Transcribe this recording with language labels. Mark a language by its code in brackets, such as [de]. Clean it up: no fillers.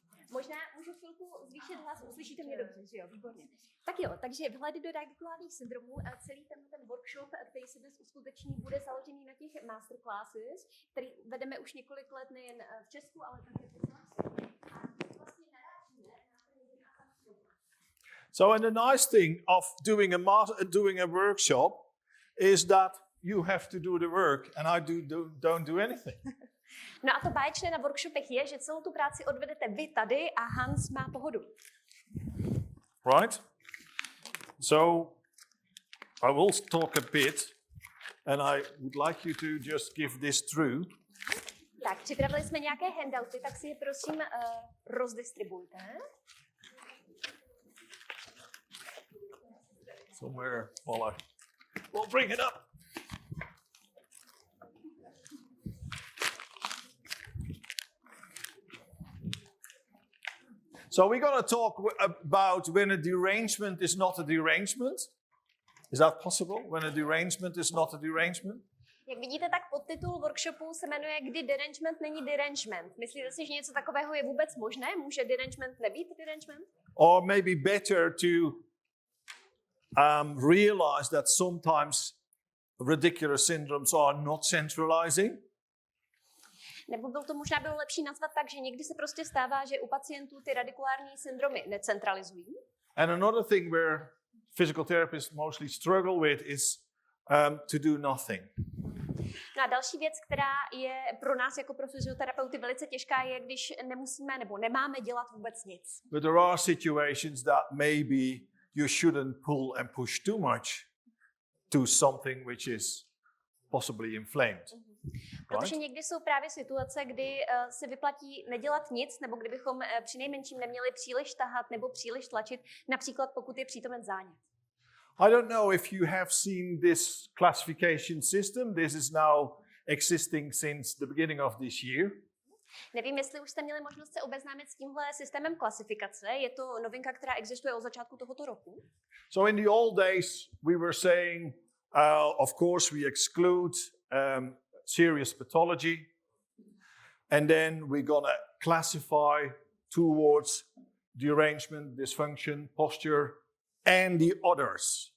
[cs] Možná můžu chvilku zvýšit hlas, uslyšíte mě dobře, že jo? Výborně. Tak jo, takže vhledy do radikulárních syndromů a celý ten workshop, který se dnes uskuteční, bude založený na těch masterclasses, který vedeme už několik let nejen v Česku, ale také v Holandsku. A vlastně narážíme na ten [en] So, and the nice thing of doing a workshop is that you have to do the work and I don't do anything. [cs] No a to báječné na workshopech je, že celou tu práci odvedete vy tady a Hans má pohodu. [en] Right? So, I will talk a bit and I would like you to just give this through. [cs] Tak, připravili jsme nějaké handouty, tak si je prosím rozdistribujte. [en] Somewhere while we'll bring it up. So we're going to talk about when a derangement is not a derangement. Is that possible? When a derangement is not a derangement? [cs] Jak vidíte, tak podtitul workshopu se jmenuje Kdy derangement není derangement. Myslíte si, že něco takového je vůbec možné? Může derangement nebýt derangement? [en] Or maybe better to realize that sometimes radicular syndromes are not centralizing. [cs] Nebo to možná bylo lepší nazvat tak, že někdy se prostě stává, že u pacientů ty radikulární syndromy necentralizují. [en] And another thing where physical therapists mostly struggle with is to do nothing. [cs] No a další věc, která je pro nás jako pro fyzioterapeuty velice těžká, je, když nemusíme nebo nemáme dělat vůbec nic. [en] But there are situations that maybe you shouldn't pull and push too much to something which is possibly inflamed. [cs] Protože někdy jsou právě situace, kdy se vyplatí nedělat nic, nebo kdybychom přinejmenším neměli příliš tahat nebo příliš tlačit, například pokud je přítomen zánět. [en] I don't know if you have seen this classification system. This is now existing since the beginning of this year. [cs] Nevím, jestli už jste měli možnost se obeznámit s tímhle systémem klasifikace. Je to novinka, která existuje od začátku tohoto roku. [en] So in the old days we were saying, of course we exclude serious pathology, and then we're going to classify towards derangement, dysfunction, posture, and the others.